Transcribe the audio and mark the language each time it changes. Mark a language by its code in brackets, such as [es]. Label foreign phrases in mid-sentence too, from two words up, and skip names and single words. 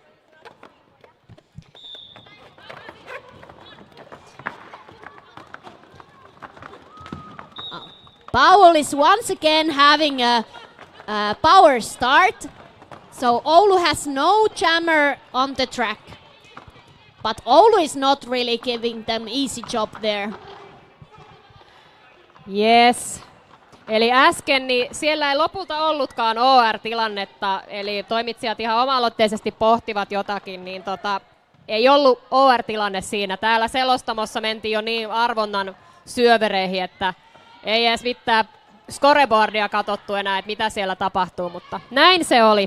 [en] Powell is once again having a power start. So Oulu has no jammer on the track. But Oulu is not really giving them easy job there. Yes. [fi] Eli äsken niin siellä ei lopulta ollutkaan OR-tilannetta, eli toimitsijat ihan oma-aloitteisesti pohtivat jotakin, niin ei ollut OR-tilanne siinä. Täällä selostamossa mentiin jo niin arvonnan syövereihin, että ei edes mitään scoreboardia katsottu enää, että mitä siellä tapahtuu, mutta näin se oli.